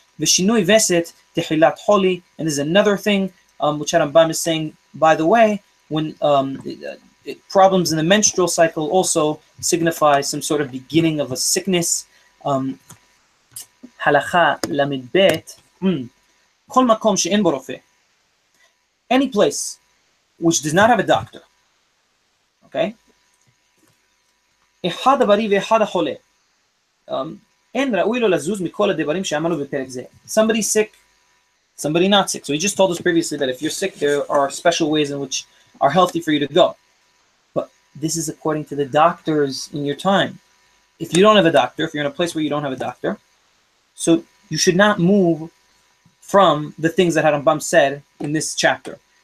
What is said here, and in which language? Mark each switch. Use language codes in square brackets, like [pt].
[he] V'shinui veset tehilat holi, [en] and there's another thing which Rambam is saying, by the way, when problems in the menstrual cycle also signify some sort of beginning of a sickness. [he] Halakha lamed bet, kol makom she'en bo rofeh, [en] any place which does not have a doctor, okay? [he] אחד הבריא ואחד החולה. אין ראוי לו לזוז מכל הדברים שאמרנו בפרק זה. [en] Somebody sick, somebody not sick. So he just told us previously that if you're sick, there are special ways in which are healthy for you to go. But this is according to the doctors in your time. If you don't have a doctor, if you're in a place where you don't have a doctor, so you should not move from the things that Harambam said in this chapter.